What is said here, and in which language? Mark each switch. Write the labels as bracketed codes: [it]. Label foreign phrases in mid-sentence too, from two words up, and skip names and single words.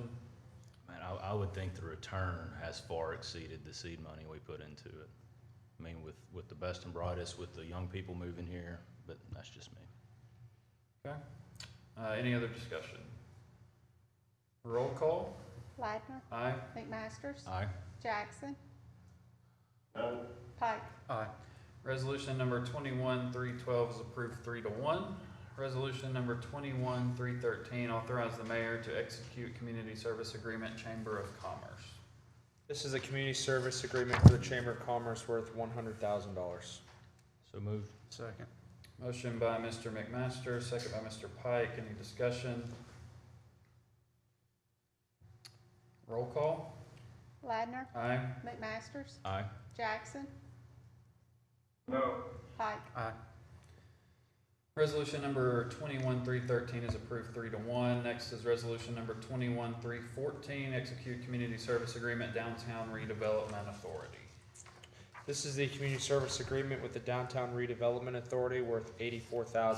[en] Man, I would think the return has far exceeded the seed money we put into it. I mean, with the best and brightest, with the young people moving here, but that's just me. Okay. Any other discussion? Roll call? Ladner. Aye. McMasters. Aye. Jackson. No. Pike. Aye. Resolution number 21312 is approved 3-1. Resolution number 21313, authorize the mayor to execute community service agreement, Chamber of Commerce. This is a community service agreement for the Chamber of Commerce worth $100,000. So moved. Second. Motion by Mr. McMaster, second by Mr. Pike. Any discussion? Roll call? Ladner. Aye. McMasters. Aye. Jackson. No. Pike. Aye. Resolution number 21313 is approved 3-1. Next is resolution number 21314, execute community service agreement, Downtown Redevelopment Authority. This is the community service agreement with the Downtown Redevelopment Authority worth $84,100.